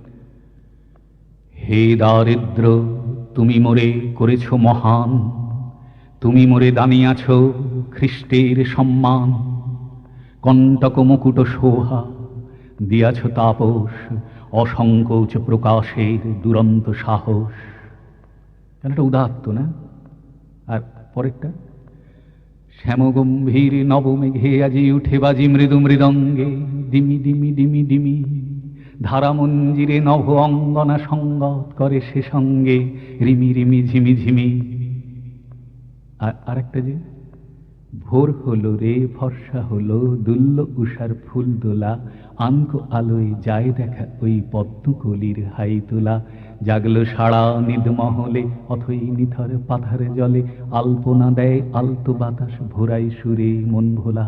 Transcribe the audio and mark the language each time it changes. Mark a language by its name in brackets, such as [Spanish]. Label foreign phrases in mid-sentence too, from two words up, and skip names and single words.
[Bangla] হে দারিদ্র তুমি মোরে করেছ মহান, তুমি মোরে দানিয়াছ খ্রিস্টের সম্মান, কণ্টক মুকুট শোভা দিয়াছ তাপস, অসংকোচ প্রকাশের দুরন্ত সাহস। কেন এটা উদাত্ত না? আর পরেরটা, শ্যামগম্ভীর নবমেঘে আজি উঠে বাজি মৃদু মৃদঙ্গে, ডিমি ডিমি ডিমি ডিমি ধারামঞ্জিরে নভ অঙ্গনা সঙ্গত করে সে সঙ্গে, রিমি রিমি ঝিমি ঝিমি। আর একটা যে, ভোর হলো রে ফর্সা হলো দুল্ল উষার ফুল দোলা, আঙ্ক আলোয় যায় দেখা ওই পদ্মকলির হাই তোলা, জাগলো সারা নিদমহলে অথই নিথর পাথার জলে, আলপনা দেয় আলতো বাতাস ভোরাই সুরে মন ভোলা।